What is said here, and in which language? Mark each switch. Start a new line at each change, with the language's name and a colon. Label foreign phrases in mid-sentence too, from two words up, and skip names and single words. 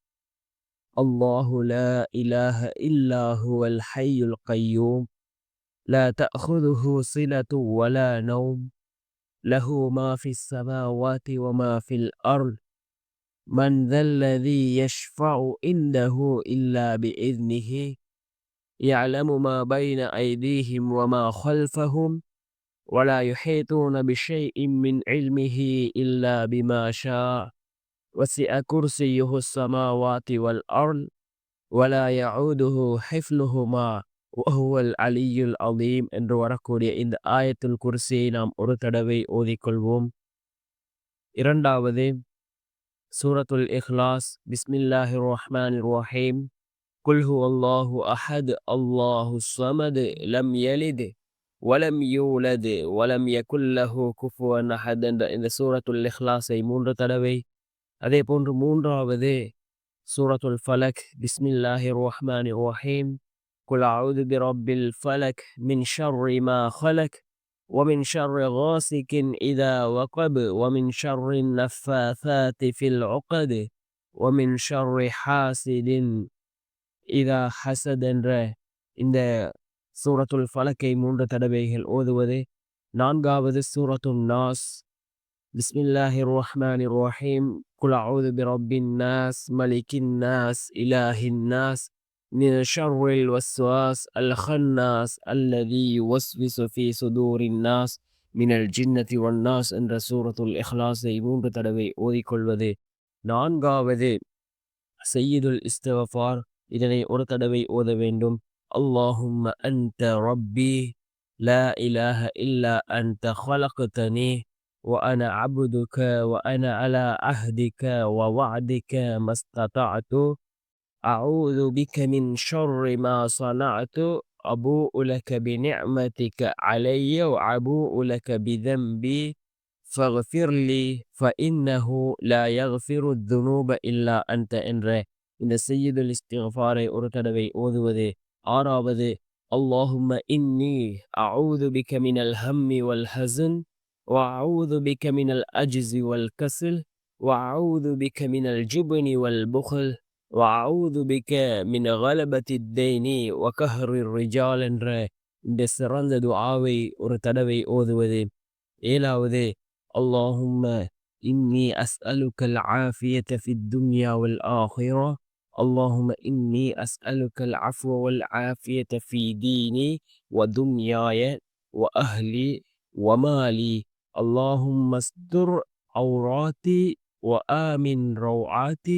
Arabic: الله لا إله إلا هو الحي القيوم لا تأخذه سنة ولا نوم له ما في السماوات وما في الأرض من ذا الذي يشفع عنده إلا بإذنه يعلم ما بين أيديهم وما خلفهم ولا يحيطون بشيء من علمه إلا بما شاء وسع كرسيه السماوات والأرض ولا يعوده حفظهما وهو العلي العظيم
Tamil: என்று வரக்கூடிய இந்த ஆயத்துல் குர்சியை நாம் ஒரு தடவை ஓதிக்கொள்வோம். இரண்டாவது சூரத்துல் இஹ்லாஸ்.
Arabic: بسم الله الرحمن الرحيم. قل هو الله أحد الله الصمد لم يلد ولم يولد ولم يكن له كفوا أحد
Tamil: என்ற இந்த சூரத்துல் இஹ்லாஸை 3 தடவை. அதே போன்று மூன்றாவது சூரத்துல் ஃபலக்.
Arabic: بسم الله الرحمن الرحيم قل أعوذ برب الفلق من شر ما خلق ومن شر غاسق إذا وقب ومن شر النفاثات في العقد ومن شر حاسد إذا حسد
Tamil: என்ற இந்த சூரத்துல் ஃபலக்கை 3 தடவைகள் ஓதுவது. நான்காவது சூரத்துன் நாஸ்.
Arabic: بسم الله الرحمن الرحيم. قل أعوذ برب الناس ملك الناس إله الناس من شر الوسواس الخناس الذي يوسوس في صدور الناس من الجنة والناس
Tamil: என்ற சூரத்துல் இஹ்லாஸை 3 தடவை ஓதிக்கொள்வது. நான்காவது சய்யிதுல் இஸ்திக்ஃபார். இதனை ஒரு தடவை ஓத வேண்டும்.
Arabic: اللهم أنت ربي لا إله إلا أنت خلقتني وأنا عبدك وأنا على عهدك ووعدك ما استطعت أعوذ بك من شر ما صنعت أبوء لك بنعمتك علي وأبوء لك بذنبي فاغفر لي فإنه لا يغفر الذنوب إلا أنت
Tamil: என்ற இந்த சய்யிதுல் இஸ்திக்ஃபாரை ஒரு தடவை ஓதுவது.
Arabic: ஆறாவது اللهم إني أعوذ بك من الهم والحزن وأعوذ بك من العجز والكسل وأعوذ بك من الجبن والبخل وأعوذ بك من غلبة الدين وقهر الرجال
Tamil: என்ற இந்த சிறந்த துஆவை ஒரு தடவை ஓதுவது.
Arabic: ஏழாவது اللهم إني أسألك العافية في الدنيا والآخرة. اللهم إني أسألك العفو والعافية في ديني ودنياي وأهلي ومالي. اللهم استر عوراتي وآمن روعاتي.